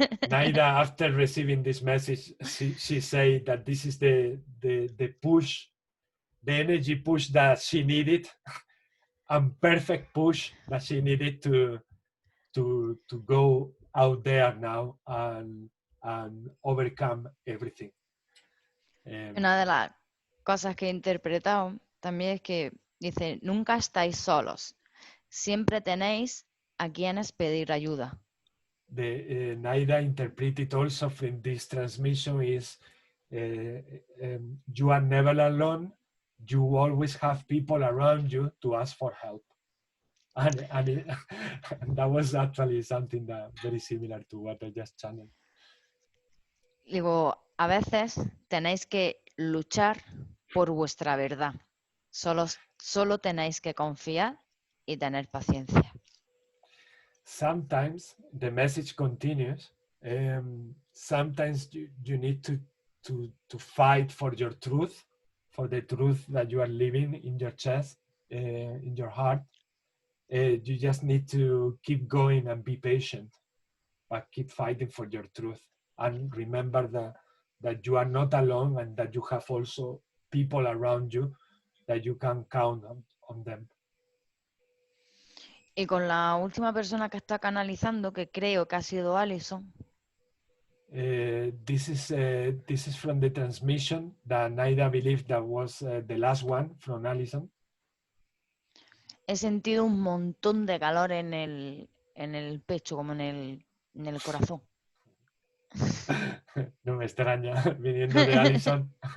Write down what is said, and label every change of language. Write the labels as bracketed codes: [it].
[en] Naida, after receiving this message, she said that this is the push, the energy push that she needed, and perfect push that she needed to go out there now and overcome everything. [es] Una de las cosas que he interpretado también es que dice, nunca estáis solos, siempre tenéis a quienes pedir ayuda. [en] The Naida interpreted also from this transmission is you are never alone, you always have people around you to ask for help. And that was actually something that very similar to what I just channeled. [es] Digo, a veces tenéis que luchar por vuestra verdad. Solo tenéis que confiar y tener paciencia. [en] Sometimes the message continues. Sometimes you need to fight for your truth, for the truth that you are living in your chest, in your heart. You just need to keep going and be patient, but keep fighting for your truth. And remember that you are not alone and that you have also people around you that you can count on them. [es] Y con la última persona que está canalizando, que creo que ha sido Alison. [en] This is from the transmission that Naida believed that was the last one from Alison. [es] He sentido un montón de calor en el pecho, como en el corazón. No me extraña, viniendo de Alison.